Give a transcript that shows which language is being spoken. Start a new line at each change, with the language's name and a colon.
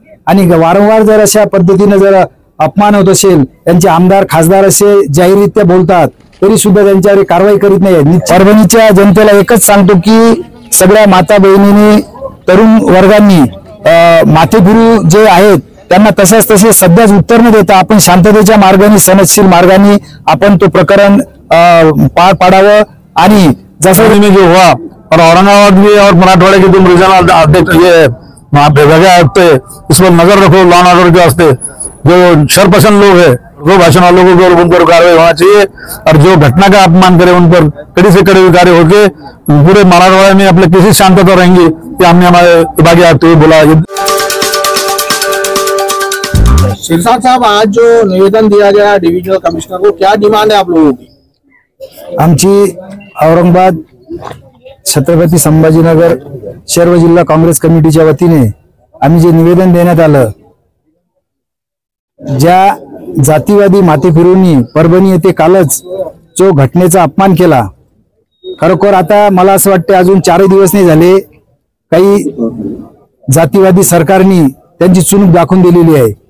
Marathi: आणि वारंवार जर अशा पद्धतीने जर अपमान होत असेल, त्यांचे आमदार खासदार असे जाहीररित्या बोलतात तरी सुद्धा त्यांच्यावर कारवाई करीत नाही. परभणीच्या जनतेला एकच सांगतो की सगळ्या माता बहिणींनी, तरुण वर्गांनी माथेफिरू जे आहेत त्यांना तसे सध्याच उत्तर न देता आपण शांततेच्या मार्गाने, सनदशील मार्गाने आपण तो प्रकरण पार पाडावं.
Hindi: आणि जैसा में जो हुआ और औरंगाबाद में और मराठवाड़े के तुम रीजनल अध्यक्ष ये विभागीय आयुक्त है, इस पर नजर रखो लॉ एंड ऑर्डर के वास्ते. जो शरपसंद लोग है वो भाषण वालों को उन पर कार्रवाई होना चाहिए और जो घटना का अपमान करे उन पर कड़ी से कड़ी कार्य होके पूरे मराठवाड़े में अपने किसी शांतता रहेंगी, कि हमने हमारे विभागीय आयुक्त को बोला. सिरसाट साहब, आज जो निवेदन दिया गया डिविजनल कमिश्नर को, क्या डिमांड है आप लोगों की?
Marathi: आमची औरंगाबाद छत्रपती संभाजीनगर शहर जिल्हा काँग्रेस कमिटीच्या वतीने आम्ही जे निवेदन देण्यात आलं, ज्या जातीवादी माथेफिरूंनी परभणी येथे कालच जो घटनेचा अपमान केला, खरोखर आता मला असं वाटतं अजून 4 दिवस नाही झाले, काही जातीवादी सरकारनी त्यांची चुणूक दाखवून दिलेली आहे.